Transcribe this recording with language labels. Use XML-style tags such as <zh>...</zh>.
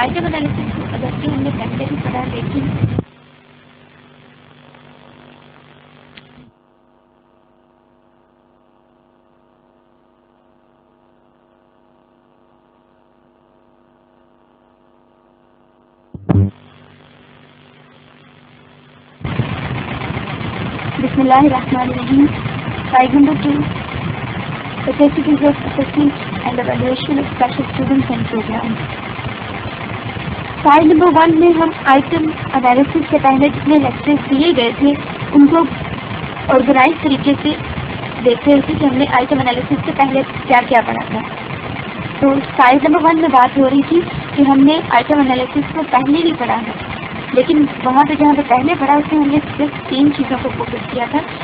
<hi>Item analysis को अगर कि हमने पहले भी पढ़ा, लेकिन</hi> <ar>Bismillahirrahmanirrahim.</ar> <en>Slide number 2. The Certificate of Assessment and Evaluation of Special Students and Programs.</en> <hi>Slide number 1 में हम आइटम एनालिसिस से पहले जितने लेक्चर्स दिए गए थे उनको ऑर्गेनाइज तरीके से देख रहे थे कि हमने आइटम एनालिसिस से पहले क्या क्या पढ़ा था। तो स्लाइड नंबर 1 में बात हो रही थी कि हमने आइटम एनालिसिस को पहले भी पढ़ा है, लेकिन वहाँ पे जहाँ पे पहले पढ़ा उसमें हमने सिर्फ 3 चीज़ों को फोकस किया था।</hi>